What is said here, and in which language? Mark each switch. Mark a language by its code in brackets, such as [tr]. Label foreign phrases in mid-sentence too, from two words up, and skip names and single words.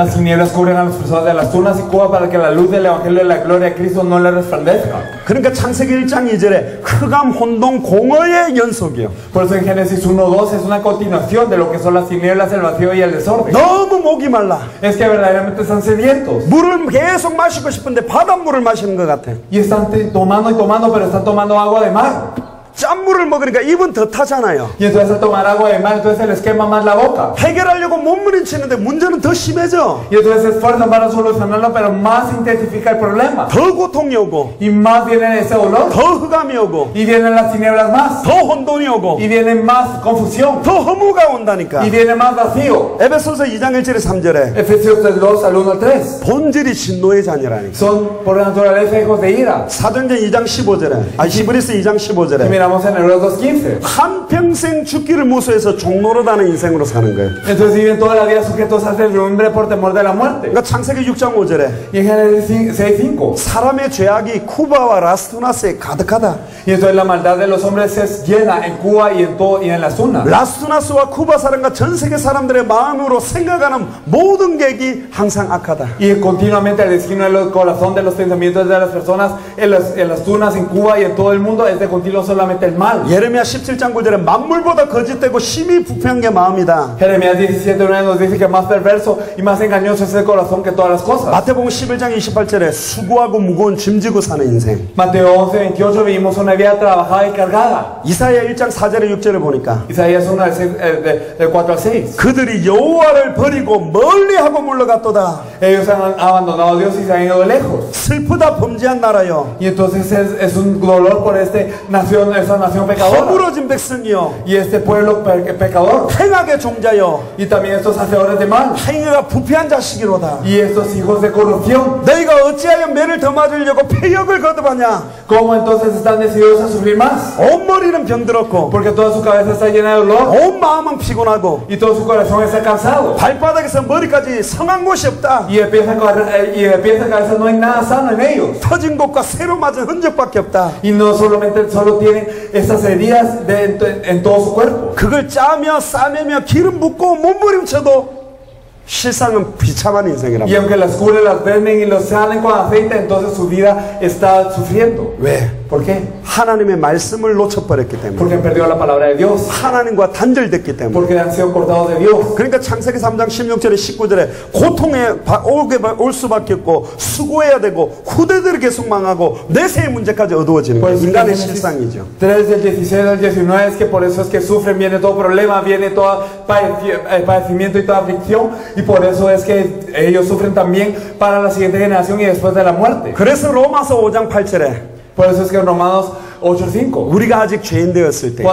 [es] Las tinieblas cubren a las personas de las tunas y Cuba para que la luz del evangelio de la gloria de Cristo no le resplandezca. [ko] 그러니까 창세기 1장 2절에 흑암 혼동 공허의 연속이요. [es] Por eso en Génesis 1:2 es una continuación de lo que son las tinieblas, el vacío y el desorden. [ko] 너무 목이 말라. [es] Es que verdaderamente están sedientos [ko] 물을 계속 마시고 싶은데 바닷물을 마시는 것 같아. [es] y están tomando y tomando, pero están tomando agua de mar. [ko] 짠물을 먹으니까 입은 더 타잖아요. [es] Y entonces al tomar agua de mar, entonces se les quema más la boca. [ko] 해결하려고 몸부림치는데 문제는 더 심해져. [es] Y entonces se esfuerzan para solucionarlo, pero más intensifica el problema. [ko] 더 고통이 오고, [es] Y más viene ese dolor. [ko] 더 흑암이 오고, [es] Y vienen las tinieblas más. [ko] 더 혼돈이 오고, [es] Y viene más confusión. [ko] 더 허무가 온다니까. [es] Y viene más vacío. [ko] 에베소서 2장 1절에 3절에 [es] Efesios 2 al 1 al 3. [ko] 본질이 진노의 자녀라니까. [es] Son por naturaleza hijos de ira. [ko] 사도행전 2장 15절에, 히브리서 2장 [es] Y [ko] 15절에 [es] miramos en Hebreos 2:15. [ko] 한평생 죽기를 무서워해서 종노릇하는 인생으로 사는 거예요. [es] Entonces viven toda la vida sujetos a servidumbre por temor de la muerte. [ko] 그러니까 창세기 6장 5절에 [es] Y en Génesis 6:5. [ko] 사람의 죄악이 쿠바와 라스투나스에 가득하다. [es] Y entonces la maldad de los hombres es llena en Cuba y en las zonas. [ko] 라스투나스와 쿠바 사람과 전 세계 사람들의 마음으로 생각하는 모든 계획이 항상 악하다. [es] Y continuamente el destino del corazón de los pensamientos de las personas en las tunas, en Cuba y en todo el mundo es de continuo solamente el mal. [ko] 예레미야 17장 9절에 만물보다 거짓되고 심히 부패한 게 마음이다. [es] Jeremías 17:9 nos dice que más perverso y más engañoso es el corazón que todas las cosas. [ko] 마태복음 11장 28절에 수고하고 무거운 짐 지고 사는 인생. [es] Mateo 11:28 vivimos una vida trabajada y cargada. [ko] 이사야 1장 4절에 6절에 보니까 [es] Isaías 1 del 4 al 6. [ko] 그들이 여호와를 버리고 멀리하고 물러갔도다. [es] Ellos han abandonado a Dios y se han ido lejos. [ko] 슬프다 범죄한 나라여. [es] Y entonces es un dolor por esa nación pecadora. [ko] 허물어진 백성이여. [es] Y este pueblo pecador. [ko] 행악의 종자여. [es] Y también estos hacedores de mal. [ko] 행위가 부패한 자식이로다. [es] Y estos hijos de corrupción. [ko] 너희가 어찌하여 매를 더 맞으려고 폐역을 거듭하냐. [es] ¿Cómo entonces están decididos a sufrir más? [ko] 온 머리는 병들었고 [es] Porque toda su cabeza está llena de dolor. [ko] 온 마음은 피곤하고 [es] Y todo su corazón está cansado. [ko] 발바닥에서 머리까지 성한 곳이 없다. [es] Y de pies a cabeza no hay nada sano en ellos. [ko] 터진 곳과 새로 맞은 흔적밖에 없다. [es] Y no solo tienen estas heridas en todo su cuerpo. [ko] 그걸 짜며 싸매며 기름 붓고 몸부림쳐도 실상은 비참한 인생이란 [es] Y [ko] 말이야. [es] aunque las cubren, las venden y los salen con aceite, entonces su vida está sufriendo. [ko] 왜? [es] ¿Por qué? [ko] 하나님의 말씀을 놓쳐버렸기 때문에. [es] Porque han perdido la palabra de Dios. [ko] 하나님과 단절됐기 때문에. [es] Porque han sido cortados de Dios. [ko] 그러니까 창세기 3장 16절에 19절에 고통에 올 수밖에 없고 수고해야 되고 후대들이 계속 망하고 내세의 문제까지 어두워지는 거예요. 인간의 실상이죠. [es] 3 del 16 al 19 es que por eso es que sufren, viene todo problema, viene todo padecimiento y toda aflicción, y por eso es que ellos sufren también para la siguiente generación y después de la muerte. [ko] 그래서 로마서 5장 8절에 [es] Por eso es que en Romanos 8:5, [ko] 우리가 아직 죄인 되었을 때